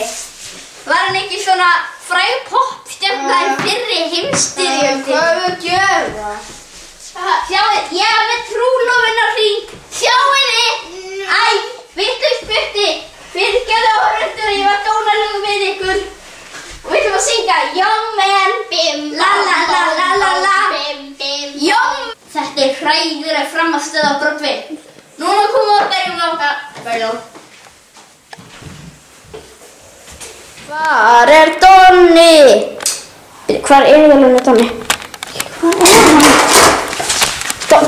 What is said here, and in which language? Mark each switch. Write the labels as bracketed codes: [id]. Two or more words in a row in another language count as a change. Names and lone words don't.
[is] Var hann ekki svona fræg poppstjarna í fyrri heimsstyrjöldinni? Hvað er að gera? Sjáið, ég er með trúlofunarhring. Sjáið þið? Vitlaust Bjötti. Fyrirgefðu áhorfendur, ég var dónalegur við ykkur. Og við ætlum að syngja Young Man, bim, la la la la la la, bim, bim, Young. Þetta er hræðileg frammistöð á Broadway. Núna komum við að byrjum okkar. Hvar er Donni? Hvar er vel Donni? Hvar er hann?